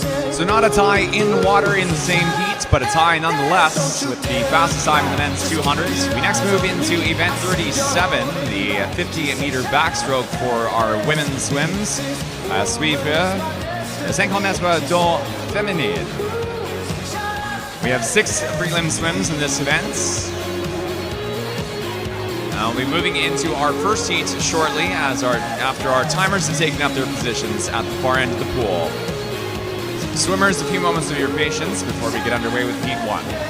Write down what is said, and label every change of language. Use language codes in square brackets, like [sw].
[en] So not a tie in water in the same heat, but a tie nonetheless with the fastest time in the men's 200s. We next move into event 37, the 50-meter backstroke for our women's swims. [fr] Suivre le 50 mètres d'eau féminine. [en] We have 6 prelim swims in this event. We'll be moving into our first heat shortly after our timers have taken up their positions at the far end of the pool. Swimmers, a few moments of your patience before we get underway with Heat 1.